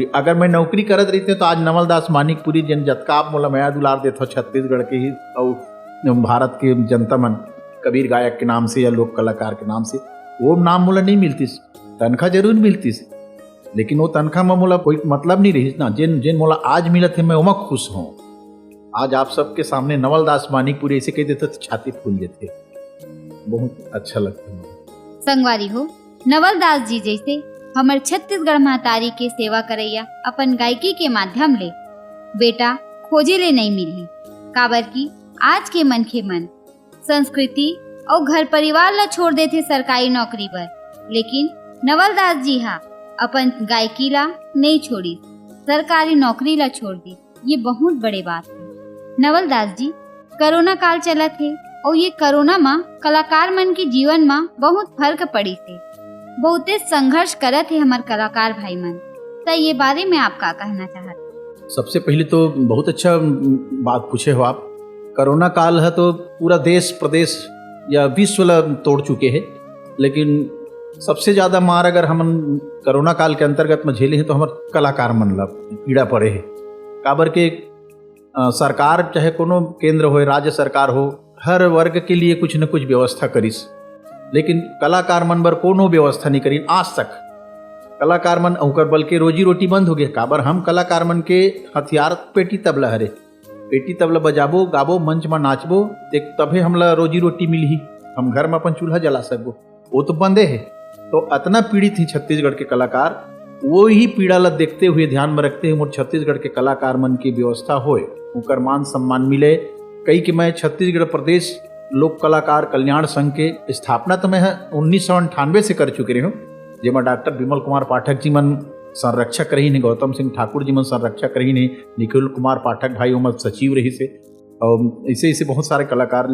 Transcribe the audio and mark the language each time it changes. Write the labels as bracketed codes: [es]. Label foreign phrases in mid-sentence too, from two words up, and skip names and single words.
[hne] अगर मैं नौकरी करत रही तो आज नवलदास मानिकपुरी जन जतका आप मोला मैं दुलार देता छत्तीसगढ़ के ही और भारत के जनता मन, कबीर गायक के नाम से या लोक कलाकार के नाम से, वो नाम मोला नहीं मिलती। तनख्वाह जरूर मिलती, लेकिन वो तनख्वाह में मोला कोई मतलब नहीं रही ना। जिन मोला आज मिलत है मैं उमा खुश हूँ। आज आप सबके सामने नवलदास मानिकपुरी ऐसे कह देते तो छाती फूल जाते, बहुत अच्छा लगता है। संगवारी हो, नवलदास जी जैसे हमर छत्तीसगढ़ महतारी के सेवा करैया अपन गायकी के माध्यम ले बेटा खोजे ले नहीं मिली। काबर की आज के मनखे मन संस्कृति और घर परिवार ला छोड़ देते सरकारी नौकरी पर, लेकिन नवलदास जी हा अपन गायकी ला नहीं छोड़ी, सरकारी नौकरी ला छोड़ दी। ये बहुत बड़े बात है। नवलदास जी कोरोना काल चला थे, और ये कोरोना में कलाकार मन के जीवन में बहुत फर्क पड़ी थे। बहुते संघर्ष करत है हमारे कलाकार भाई मन। तो ये बारे में आप क्या कहना चाहते? सबसे पहले तो बहुत अच्छा बात पूछे हो आप। कोरोना काल है तो पूरा देश प्रदेश या विश्व ला तोड़ चुके हैं, लेकिन सबसे ज़्यादा मार अगर हम कोरोना काल के अंतर्गत में झेले हैं तो हमारे कलाकार मन ला पीड़ा पड़े है। काबर के सरकार चाहे कोनो केंद्र हो, राज्य सरकार हो, हर वर्ग के लिए कुछ न कुछ व्यवस्था करीस, लेकिन कलाकार मन बर कोनो व्यवस्था नहीं करी आज तक। कलाकार मन अउकर बल्कि रोजी रोटी बंद हो गए। काबर हम कलाकार मन के हथियार पेटी तबला हरे, पेटी तबला बजाबो, गाबो, मंच में नाचबो, तभे हमला रोजी रोटी मिली। हम घर में अपन चूल्हा जला सकबो, वो तो बंदे है। तो अतना पीड़ित थी छत्तीसगढ़ के कलाकार। वो ही पीड़ा ला देखते हुए, ध्यान में रखते हुए छत्तीसगढ़ के कलाकार मन की व्यवस्था होए, उनकर मान सम्मान मिले। कई कि मैं छत्तीसगढ़ प्रदेश लोक कलाकार कल्याण संघ के स्थापना तो मैं 1998 से कर चुके हूँ, जिसमें डॉक्टर विमल कुमार पाठक जी मन संरक्षक रही ने, गौतम सिंह ठाकुर जी मन संरक्षक रही ने, निखिल कुमार पाठक भाई उमर सचिव रही से, और ऐसे बहुत सारे कलाकार।